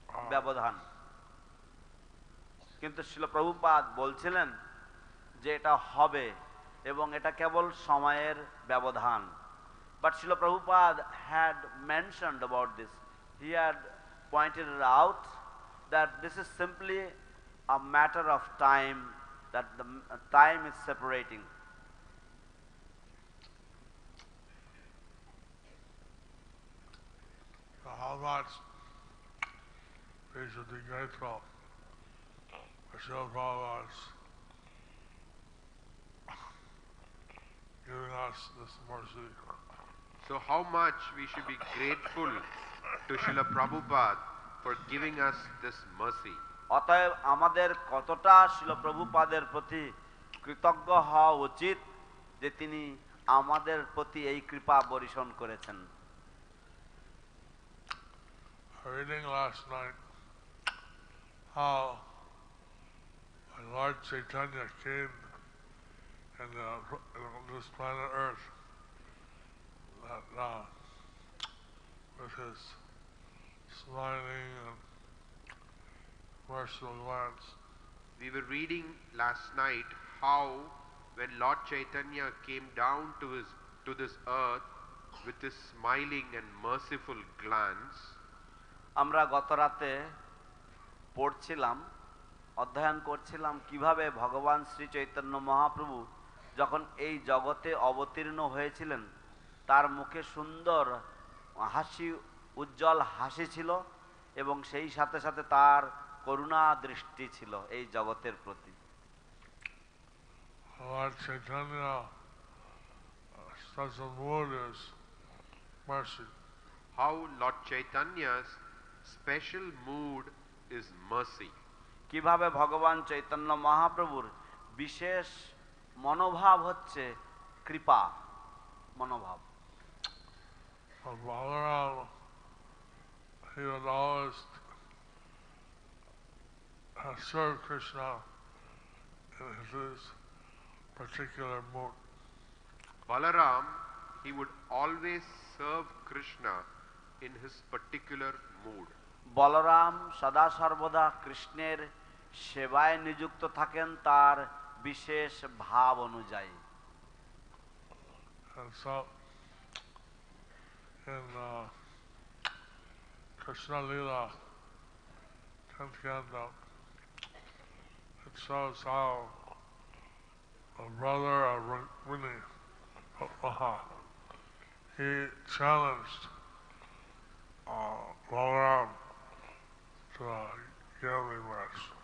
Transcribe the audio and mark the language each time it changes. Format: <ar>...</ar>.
<bn>ব্যবধান, কিন্তু শ্রীল প্রভুপাদ বলছিলেন যে এটা হবে এবং এটা কেবল সময়ের ব্যবধান।</bn> <en>But Srila Prabhupada had mentioned about this. He had pointed it out that this is simply a matter of time, that the time is separating. So how much we should be grateful for Srila Prabhupada's giving us us this mercy. So how much we should be grateful to Srila Prabhupada for giving us this mercy.</en> <bn>অতএব আমাদের কতটা শ্রীল প্রভুপাদের প্রতি কৃতজ্ঞ হওয়া উচিত যে তিনি আমাদের প্রতি এই কৃপা বর্ষণ করেছেন।</bn> <en>Reading last night how Lord Chaitanya came in this planet Earth with his smiling and merciful glance. We were reading last night how when Lord Chaitanya came down to this earth with his smiling and merciful glance.</en> <bn>আমরা গত রাতে পড়ছিলাম, অধ্যয়ন করছিলাম কিভাবে ভগবান শ্রী চৈতন্য মহাপ্রভু যখন এই জগতে অবতীর্ণ হয়েছিলেন তার মুখে সুন্দর হাসি, উজ্জ্বল হাসি ছিল এবং সেই সাথে সাথে তার করুণা দৃষ্টি ছিল এই জগতের প্রতি।</bn> <en>Lord Chaitanya special mood is mercy. How Lord Chaitanya's special mood is mercy.</en> <bn>কিভাবে ভগবান চৈতন্য মহাপ্রভুর বিশেষ মনোভাব হচ্ছে কৃপা মনোভাব।</bn> <en>Bhagavatam, he would always serve Krishna in his particular mood. Balaram, he would always serve Krishna in his particular mood.</en> <bn>Balaram সদা সর্বদা কৃষ্ণের সেবায় নিযুক্ত থাকেন তার বিশেষ ভাব অনুযায়ী।</bn> <en>And so in Krishna Lila 10th canto, it shows how a brother of Rukmini, he challenged Balaram to gambling match.</en>